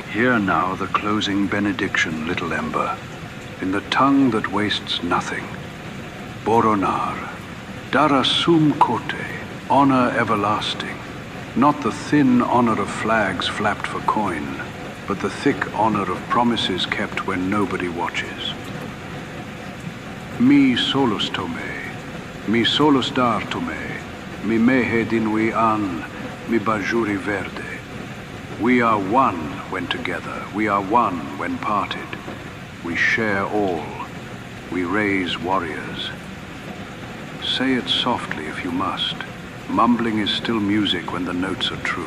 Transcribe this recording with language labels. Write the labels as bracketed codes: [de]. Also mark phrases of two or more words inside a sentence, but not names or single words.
[en] Hear now the closing benediction, little ember, in the tongue that wastes nothing. Boronar, Darasum Kote, honor everlasting. Not the thin honor of flags flapped for coin, but the thick honor of promises kept when nobody watches. Mi solus tome, mi solus dar tome, mi mehe dinui an, mi bajuri verde. We are one when together, we are one when parted. We share all, we raise warriors. Say it softly if you must. Mumbling is still music when the notes are true.